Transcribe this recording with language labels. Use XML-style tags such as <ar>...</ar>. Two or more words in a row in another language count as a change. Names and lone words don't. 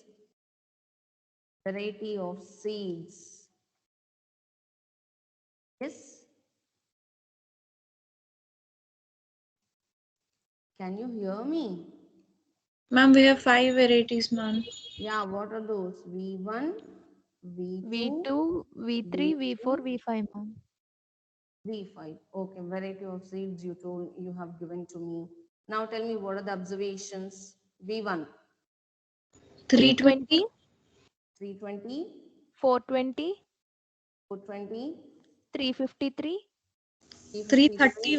<en>Variety of seeds. Yes. Can you hear me? Ma'am, we have 5 varieties, ma'am. Yeah, what are those? V1, V2, V2, V3, V4, V3, V5, ma'am. V5. Okay, variety of seeds you have given to me. Now tell me what are the observations? V1, 320, 320, 320, 420, 420, 353, 353.</en>